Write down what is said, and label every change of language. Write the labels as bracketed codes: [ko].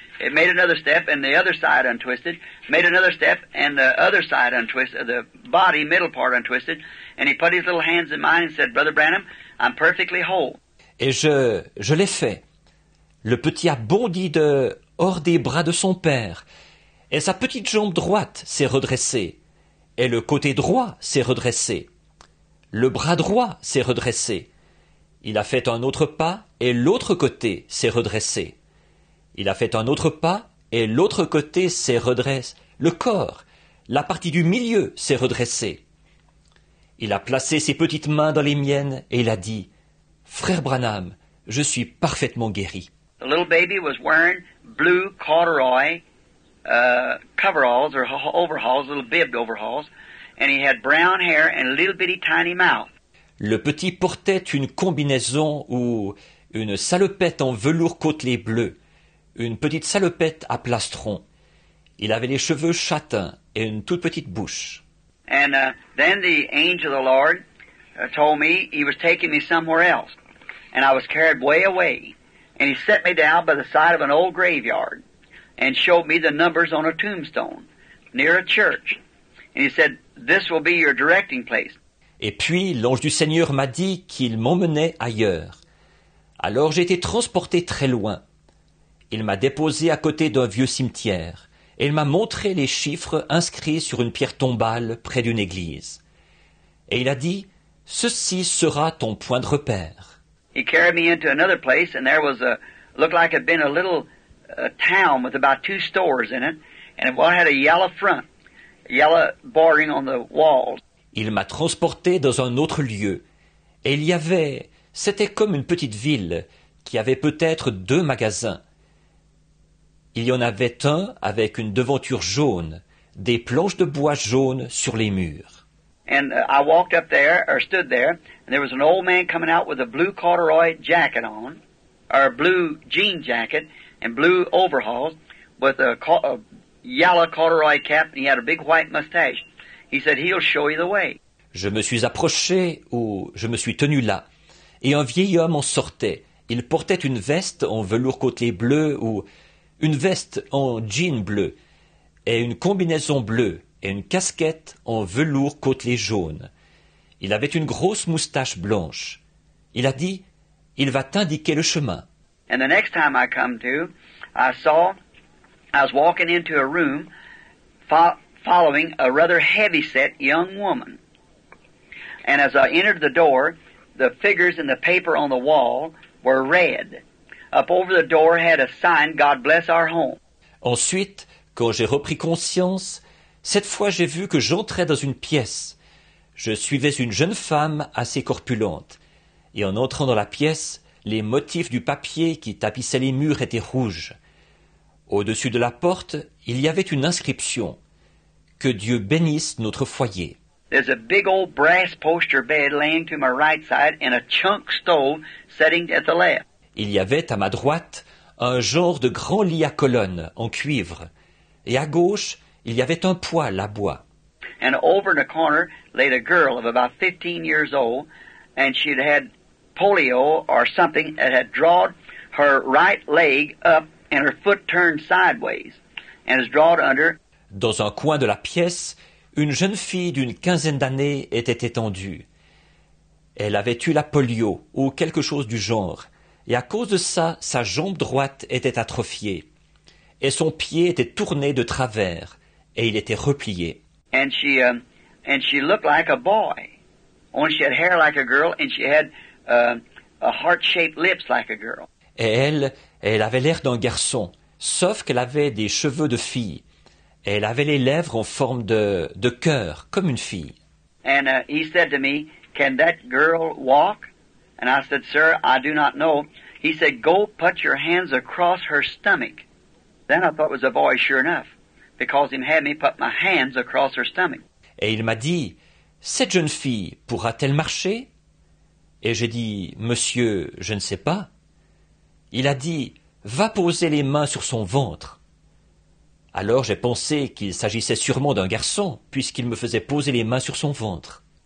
[en] It made another step, and the other side untwisted, made another step, and the other side untwisted, the body, middle part untwisted, and he put his little hands in mine and said, "Brother Branham, I'm perfectly whole." [fr] Et je l'ai fait. Le petit a bondi hors des bras de son père, et sa petite jambe droite s'est redressée, et le côté droit s'est redressé. Le bras droit s'est redressé. Il a fait un autre pas, et l'autre côté s'est redressé. Il a fait un autre pas, et l'autre côté s'est redressé. Le corps, la partie du milieu s'est redressée. Il a placé ses petites mains dans les miennes, et il a dit, « Frère Branham, je suis parfaitement guéri. » [en] The little baby was wearing blue corduroy coveralls or overalls, little bibbed overalls, and he had brown hair and a little bitty tiny mouth. [fr] Le petit portait une combinaison ou une salopette en velours côtelé bleu, une petite salopette à plastron. Il avait les cheveux châtains et une toute petite bouche. [en] And then the angel of the Lord told me he was taking me somewhere else, and I was carried way away. And he set me down by the side of an old graveyard and showed me the numbers on a tombstone near a church. And he said, "This will be your directing place." [fr] Et puis l'ange du Seigneur m'a dit qu'il m'emmenait ailleurs. Alors j'ai été transporté très loin. Il m'a déposé à côté d'un vieux cimetière, et il m'a montré les chiffres inscrits sur une pierre tombale près d'une église. Et il a dit, « Ceci sera ton point de repère. » [en] He carried me into another place, and there was looked like it had been a little town with about 2 stores in it, and one had a yellow front, yellow bordering on the walls. [fr] Il m'a transporté dans un autre lieu, et c'était comme une petite ville qui avait peut-être 2 magasins. Il y en avait un avec une devanture jaune, des planches de bois jaunes sur les murs. [en] And I walked up there, or stood there, and there was an old man coming out with a blue corduroy jacket on, or a blue jean jacket, and blue overalls, with a yellow corduroy cap, and he had a big white mustache. He said, "He'll show you the way." [fr] Je me suis approché, ou je me suis tenu là, et un vieil homme en sortait. Il portait une veste en velours côtelé bleu, ou une veste en jean bleu, et une combinaison bleue, et une casquette en velours côtelé jaune. Il avait une grosse moustache blanche. Il a dit, « Il va t'indiquer le chemin. » [en] And the next time I come to, I was walking into a room following a rather heavy-set young woman. And as I entered the door, the figures in the paper on the wall were red. up over the door had a sign, God bless our home. [fr] Ensuite, quand j'ai repris conscience, cette fois j'ai vu que j'entrais dans une pièce. Je suivais une jeune femme assez corpulente. Et en entrant dans la pièce, les motifs du papier qui tapissait les murs étaient rouges. Au-dessus de la porte, il y avait une inscription. Que Dieu bénisse notre foyer. [en] There's a big old brass poster bed laying to my right side and a chunk stove setting at the left. [fr] Il y avait à ma droite un genre de grand lit à colonnes en cuivre. Et à gauche, il y avait un poêle à bois. [en] And over in the corner laid a girl of about 15 years old, and she'd had polio or something that had drawn her right leg up and her foot turned sideways, and is drawn under. [fr] Dans un coin de la pièce, une jeune fille d'une quinzaine d'années était étendue. Elle avait eu la polio ou quelque chose du genre, et à cause de ça, sa jambe droite était atrophiée, et son pied était tourné de travers, et il était replié. [en] And she looked like a boy, only she had hair like a girl, and she had a heart-shaped lips like a girl. [fr] Et elle avait l'air d'un garçon, sauf qu'elle avait des cheveux de fille. Et elle avait les lèvres en forme de cœur, comme une fille. [en] And he said to me, "Can that girl walk?" And I said, "Sir, I do not know." He said, "Go put your hands across her stomach." Then I thought it was a boy, sure enough, because he had me put my hands across her stomach. [fr] Et il m'a dit, cette jeune fille pourra-t-elle marcher? Et j'ai dit, monsieur, je ne sais pas. Il a dit, va poser les mains sur son ventre. Alors j'ai pensé qu'il s'agissait sûrement d'un garçon, puisqu'il me faisait poser les mains sur son ventre.